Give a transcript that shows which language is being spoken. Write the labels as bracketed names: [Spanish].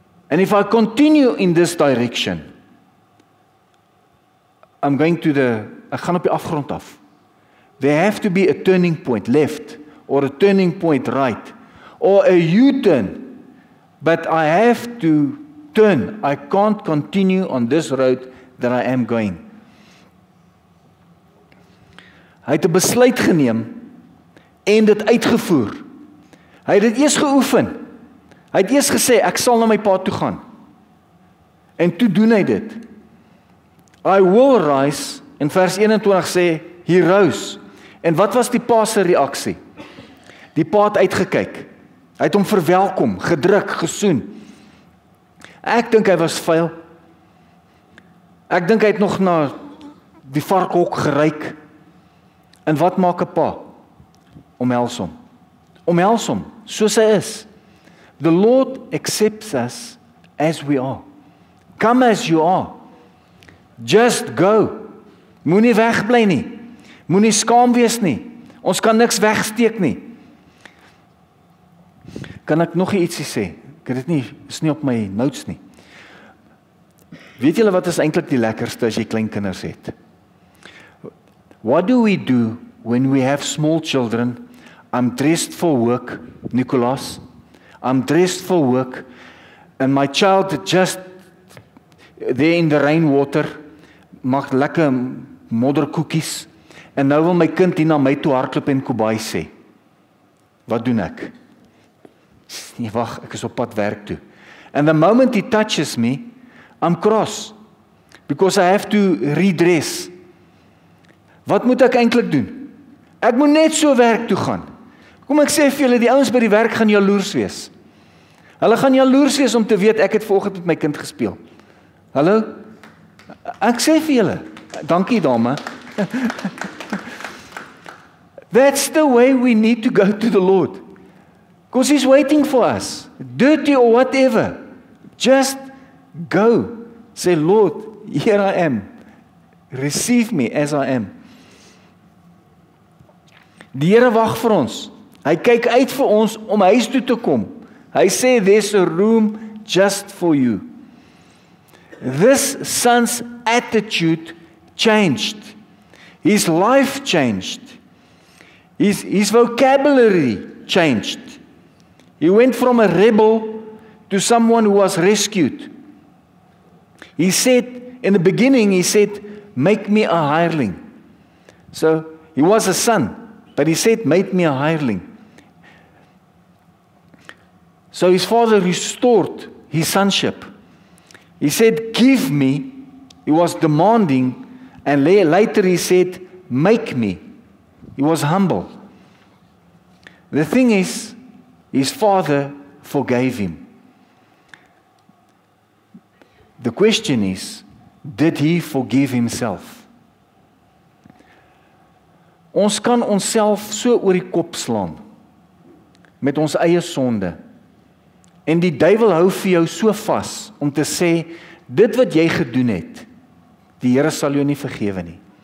[English] And if I continue in this direction, I'm going to [Afrikaans] ek gaan op die afgrond af. [English] There have to be a turning point left, or a turning point right, or a U-turn. But I have to turn. I can't continue on this road that I am going. [Afrikaans] Hy het 'n besluit geneem en dit uitgevoer. Hy het dit eers geoefen. Hy het eers gesê, ek sal na my pa toe gaan. En toe doen hy dit. [English] I will rise, [Afrikaans] en vers 21 sê, [English] he rose. [Afrikaans] En wat was die pa se reaksie? Die pa het uitgekyk. Hy het hom verwelkom, gedruk, gesoen. Ek dink hy was vuil. Ek dink hy het nog na die varkhok geryk. En wat maak 'n pa? Omhels hom. Omhels hom, soos hy is. [English] The Lord accepts us as we are. Come as you are. Just go. [Afrikaans] Moenie wegbly nie. Moenie skaam wees nie. Ons kan niks wegsteek nie. Kan ek nog ietsie sê? Ek het dit nie, is nie op my notes nie. Weet julle wat is eintlik die lekkerste as jy klein kinders het? [English] What do we do when we have small children? I'm dressed for work, Nicholas. I'm dressed for work, and my child just there in the rainwater, [Afrikaans] maak lekker modderkoekies, en nou wil my kind hier na my toe hardloop en Kobai sê. Wat doen ek? Nee, wag, ek is op pad werk toe. [English] And the moment he touches me, I'm cross, because I have to redress. [Afrikaans] Wat moet ek eintlik doen? Ek moet net so werk toe gaan. Kom ek sê vir julle, die ouens by die werk gaan jaloers wees. Hulle gaan jaloers wees om te weet ek het vanoggend met my kind gespeel. Hallo? Ek sê vir julle, dankie dame. [English] That's the way we need to go to the Lord. Because He's waiting for us. Dirty or whatever. Just go. Say, Lord, here I am. Receive me as I am. [Afrikaans] Die Here wag vir ons. Hy kyk uit vir ons om huis toe te kom. Hy sê, [English] there's a room just for you. This son's attitude changed. His life changed. His vocabulary changed. He went from a rebel to someone who was rescued. He said, in the beginning, he said, make me a hireling. So, he was a son, but he said, make me a hireling. So his father restored his sonship. He said, give me. He was demanding, and later he said, make me. He was humble. The thing is, his father forgave him. The question is, did he forgive himself? [Afrikaans] Ons kan onsself so oor die kop slaan met ons eie sonde. En die duiwel hou vir jou so vas om te sê, dit wat jy gedoen het, die Here sal jou nie vergewe nie.